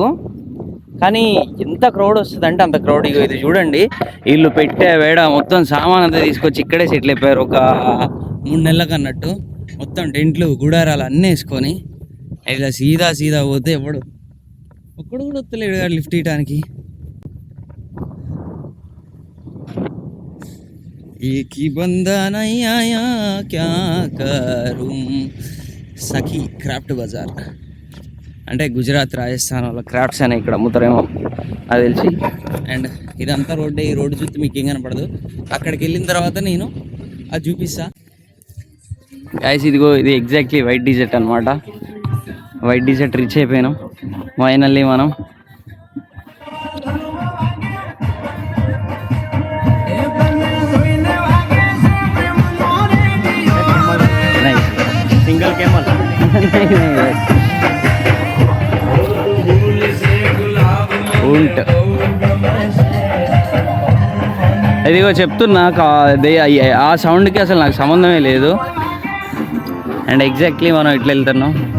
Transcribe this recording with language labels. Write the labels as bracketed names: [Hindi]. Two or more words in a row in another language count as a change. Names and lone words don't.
[Telugu] కానీ ఎంత క్రౌడ్ వస్తుంది అంటే అంత క్రౌడ్. ఇగో ఇది చూడండి, వీళ్ళు పెట్టే వేడ మొత్తం సామాన్ అంతా తీసుకొచ్చి ఇక్కడే సెటిల్ అయిపోయారు. ఒక 3 నెలలకు అన్నట్టు మొత్తం టెంట్లు గుడారాలు అన్నీ వేసుకొని ఇలా సీదా పోతే ఒక్కడు కూడా వస్తలేడు కదా లిఫ్ట్ ఇవ్వడానికి. [Hindi] एक ही बंदा नहीं आया क्या करूं. [Telugu] సఖీ క్రాఫ్ట్ బజార్ అంటే గుజరాత్ రాజస్థాన్ వాళ్ళ క్రాఫ్ట్స్ అనే ఇక్కడ అమ్ముతారేమో అది తెలిసి. అండ్ ఇదంతా రోడ్డే. ఈ రోడ్డు చూస్తే మీకు ఏం కనపడదు. అక్కడికి వెళ్ళిన తర్వాత నేను అది చూపిస్తా. గైస్ ఇదిగో ఇది ఎగ్జాక్ట్లీ [English] white desert [Telugu] అనమాట. [English] white desert reach [Telugu] అయిపోయినాం ఫైనల్లీ మనం. [English] single camel ऊंट. [Telugu] ఇదిగో చెప్తున్నా, ఆ సౌండ్కి అసలు నాకు సంబంధమే లేదు. [English] and exactly [Telugu] మనం ఇట్లా వెళ్తున్నాం.